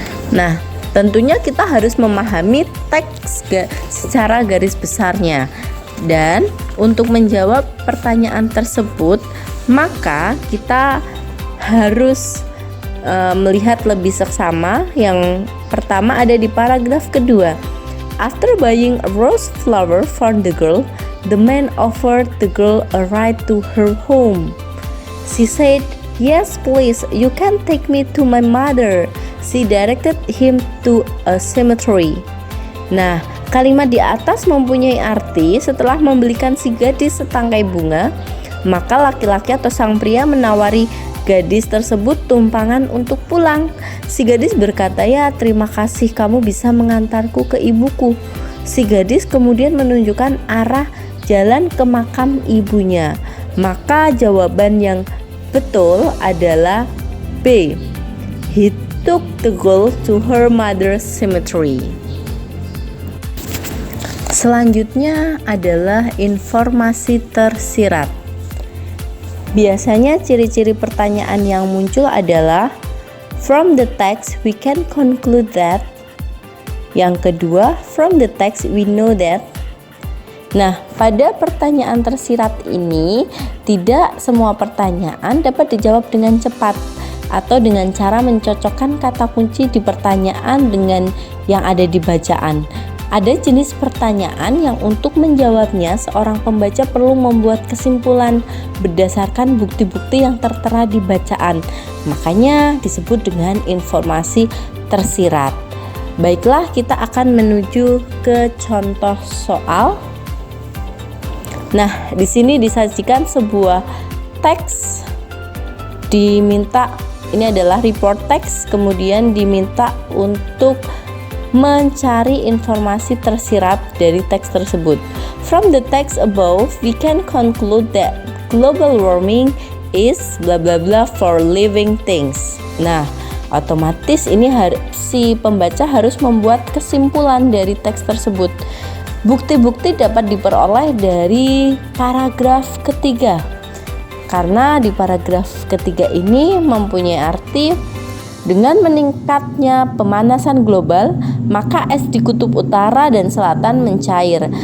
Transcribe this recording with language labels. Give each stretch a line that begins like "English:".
Indonesian: Nah, tentunya kita harus memahami teks secara garis besarnya. Dan untuk menjawab pertanyaan tersebut, maka kita harus melihat lebih seksama. Yang pertama ada di paragraf kedua.
English: After buying a rose flower for the girl, the man offered the girl a ride to her home. She said, "Yes, please, you can take me to my mother." She directed him to a cemetery.
Indonesian: Nah, kalimat di atas mempunyai arti setelah membelikan si gadis setangkai bunga, maka laki-laki atau sang pria menawari gadis tersebut tumpangan untuk pulang. Si gadis berkata, "Ya, terima kasih, kamu bisa mengantarku ke ibuku." Si gadis kemudian menunjukkan arah jalan ke makam ibunya. Maka jawaban yang betul adalah B.
English: He took the girl to her mother's cemetery.
Indonesian: Selanjutnya adalah informasi tersirat.
English: Biasanya ciri-ciri pertanyaan yang muncul adalah from the text we can conclude that. Yang kedua, from the text we know that.
Indonesian: Nah, pada pertanyaan tersirat ini tidak semua pertanyaan dapat dijawab dengan cepat atau dengan cara mencocokkan kata kunci di pertanyaan dengan yang ada di bacaan. Ada jenis pertanyaan yang untuk menjawabnya seorang pembaca perlu membuat kesimpulan berdasarkan bukti-bukti yang tertera di bacaan. Makanya disebut dengan informasi tersirat. Baiklah, kita akan menuju ke contoh soal. Nah, di sini disajikan sebuah teks, diminta, ini adalah report text, kemudian diminta untuk mencari informasi tersirat dari teks tersebut.
English: From the text above, we can conclude that global warming is bla bla bla for living things.
Indonesian: Nah, otomatis ini si pembaca harus membuat kesimpulan dari teks tersebut. Bukti-bukti dapat diperoleh dari paragraf ketiga. Karena di paragraf ketiga ini mempunyai arti dengan meningkatnya pemanasan global, maka es di kutub utara dan selatan mencair.